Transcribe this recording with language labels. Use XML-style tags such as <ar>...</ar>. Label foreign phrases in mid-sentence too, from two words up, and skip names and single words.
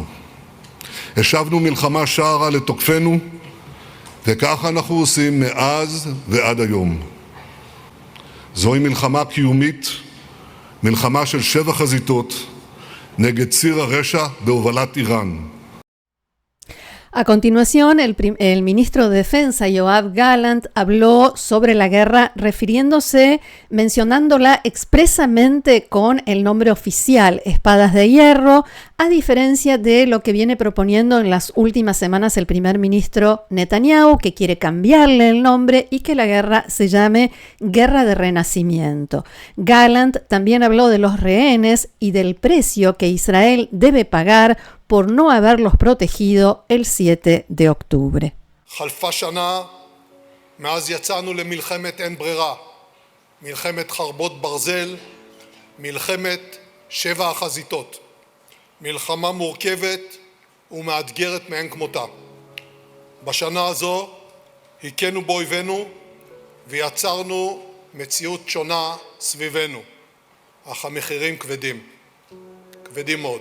<he>השבנו מלחמה שערה לתוקפנו, וכך אנחנו עושים מאז ועד היום. זוהי מלחמה קיומית מלחמה של 7 חזיתות נגד ציר הרשע בהובלת איראן.</he> <es>A continuación, el ministro de Defensa, Yoav Gallant, habló sobre la guerra mencionándola expresamente con el nombre oficial, Espadas de Hierro, a diferencia de lo que viene proponiendo en las últimas semanas el primer ministro Netanyahu, que quiere cambiarle el nombre y que la guerra se llame Guerra de Renacimiento. Gallant también habló de los rehenes y del precio que Israel debe pagar por no haberlos protegido el 7 de octubre.</es> <he>חלפה שנה מאז יצאנו למלחמת אין ברירה, מלחמת חרבות ברזל, מלחמת 7 החזיתות, מלחמה מורכבת ומאתגרת מאין כמותה. בשנה הזו הכינו באויבינו ויצרנו מציאות שונה סביבנו, אך המחירים כבדים מאוד.</he>